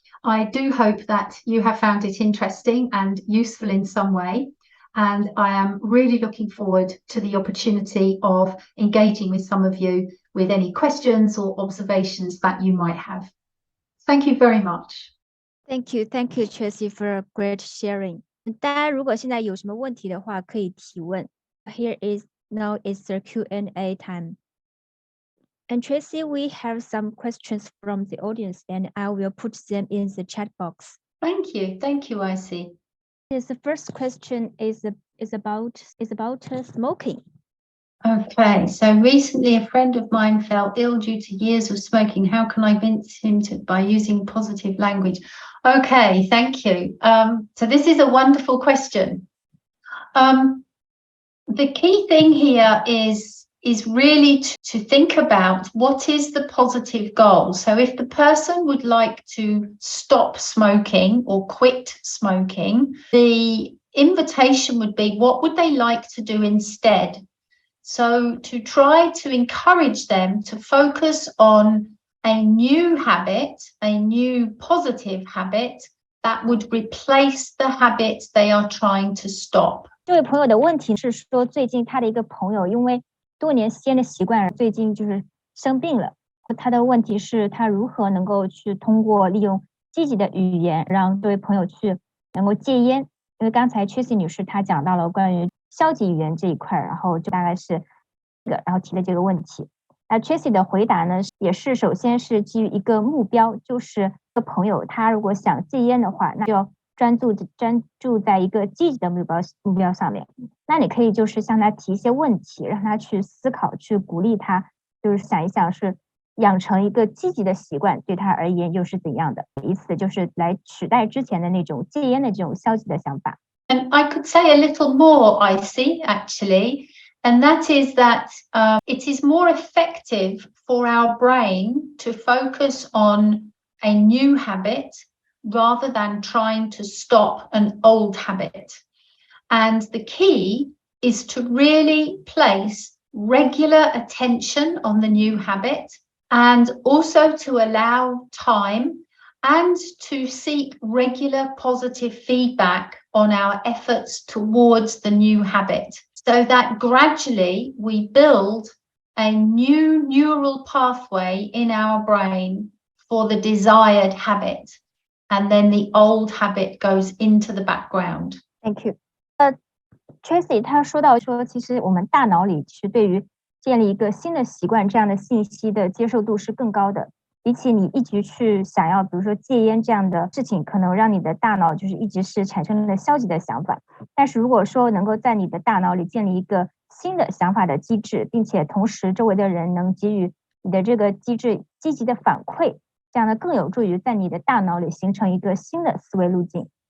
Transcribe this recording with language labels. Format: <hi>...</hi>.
<en>I do hope that you have found it interesting and useful in some way. And I am really looking forward to the opportunity of engaging with some of you with any questions or observations that you might have. Thank you very much. Thank you, Tracy, for great sharing.</en> <zh>大家如果现在有什么问题的话，可以提问。</zh> <en>Now is the Q&A time. And Tracy, we have some questions from the audience, and I will put them in the chat box. Thank you, Icy. Yes, the first question is about smoking. Okay, so recently a friend of mine fell ill due to years of smoking. How can I convince him by using positive language? Okay, thank you. So this is a wonderful question. The key thing here is really to think about what is the positive goal. So if the person would like to stop smoking or quit smoking, the invitation would be, what would they like to do instead? So to try to encourage them to focus on a new habit, a new positive habit that would replace the habit they are trying to stop.</en> <zh>这位朋友的问题是说，最近他的一个朋友因为多年吸烟的习惯，最近就是生病了。他的问题是他如何能够去通过利用积极的语言，让这位朋友去能够戒烟。因为刚才 Tracy 女士她讲到了关于消极语言这一块，然后就大概是然后提了这个问题。那 Tracy 的回答呢，也是首先是基于一个目标，就是一个朋友他如果想戒烟的话，那就要专注在一个积极的目标上面。那你可以就是向他提一些问题，让他去思考，去鼓励他，就是想一想是养成一个积极的习惯，对他而言又是怎样的？以此就是来取代之前的那种戒烟的这种消极的想法。</zh> <en>And I could say a little more, I see, actually, and that is that it is more effective for our brain to focus on a new habit rather than trying to stop an old habit. And the key is to really place regular attention on the new habit and also to allow time and to seek regular positive feedback on our efforts towards the new habit, so that gradually we build a new neural pathway in our brain for the desired habit, and then the old habit goes into the background. Thank you.</en> <zh>Tracy 他说到说，其实我们大脑里是对于建立一个新的习惯这样的信息的接受度是更高的，比起你一直去想要比如说戒烟这样的事情，可能让你的大脑就是一直是产生了消极的想法。但是如果说能够在你的大脑里建立一个新的想法的机制，并且同时周围的人能给予你的这个机制积极的反馈，这样呢更有助于在你的大脑里形成一个新的思维路径。</zh>